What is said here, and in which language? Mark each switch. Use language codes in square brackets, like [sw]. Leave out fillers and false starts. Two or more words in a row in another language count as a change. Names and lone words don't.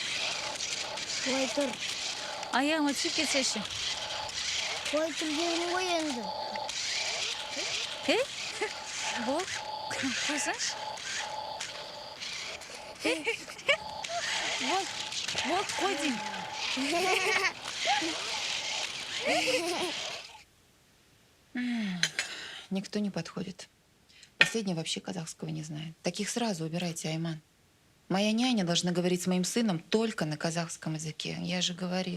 [kk] Қой тұр. Аяғыма түсіп кетсеші. Қой тұр дедің ғой енді. Бол, қойсаңшы. Бол, қой деймін. [ru] Никто не подходит. Последний вообще казахского не знает. Таких сразу убирайте, Айман. Моя няня должна говорить с моим сыном только на казахском языке. Я же говорила.